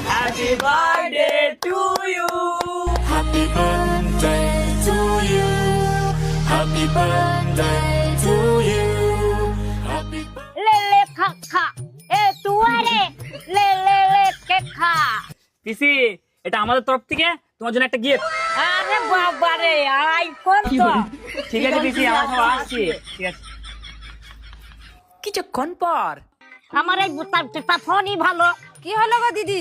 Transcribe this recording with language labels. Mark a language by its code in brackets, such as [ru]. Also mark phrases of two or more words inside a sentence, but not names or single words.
[en] Happy birthday to you. Happy birthday to you. Happy birthday to you. Happy birthday. [bn] লে লে খা খা এ তুয়ারে লে লে লে কে খা পিসি এটা আমাদের তরফ থেকে তোমার জন্য একটা গিফট। আরে বাবা রে আইফোন তো ঠিক আছে পিসি, আমরা সব আসছি। ঠিক আছে। কিছুক্ষণ পর আমার এই বুতারটা ফোনই ভালো। কি হলো গো দিদি?